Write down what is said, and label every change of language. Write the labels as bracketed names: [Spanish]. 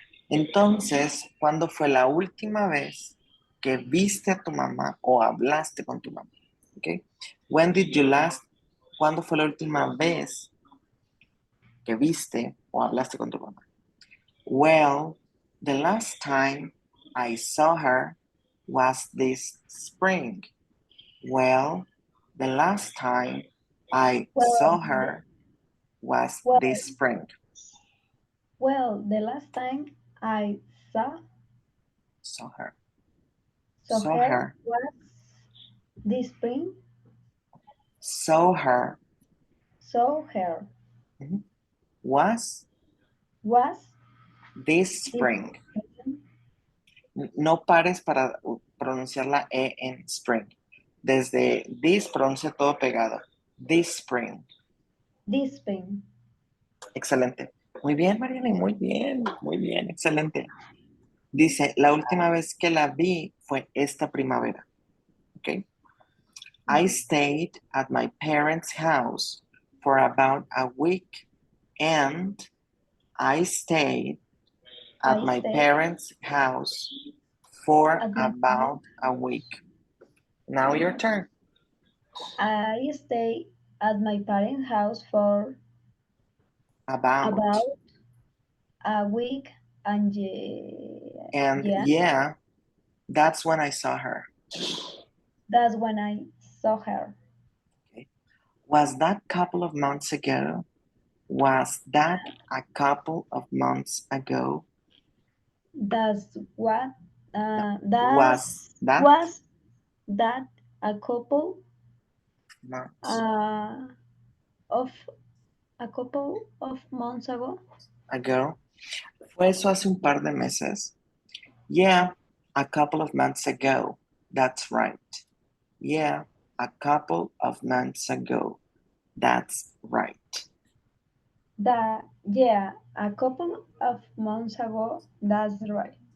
[Spanish] Entonces, ¿cuándo fue la última vez que viste a tu mamá o hablaste con tu mamá? Okay? [English] When did you last? [Spanish] ¿Cuándo fue la última vez que viste o hablaste con tu mamá? [English] Well, the last time I saw her was this spring. Well, the last time I saw her was Well, this spring. well, the last time I Saw her. saw Saw her her. was this spring. Saw her. Saw her Was was this this spring. spring. [Spanish] No pares para pronunciar la E en spring. Desde this pronuncia todo pegado. [English] This spring. This spring. [Spanish] Excelente. Muy bien, Mariana, muy bien, excelente. Dice, la última vez que la vi fue esta primavera. [English] Okay. I stayed at my parents' house for about a week and I stayed at my parents' house for about a week. Now your turn. I stayed at my parents' house for About. a week and And yeah, that's when I saw her. that's when I saw her. Okay. Was that couple of months ago? Was that a couple of months ago? That's what Was that was that a couple months of a couple of months ago? ago? [Spanish] ¿Fue eso hace un par de meses? [English] Yeah, a couple of months ago. That's right. Yeah, a couple of months ago. That's right. Yeah, a couple of months ago. That's right.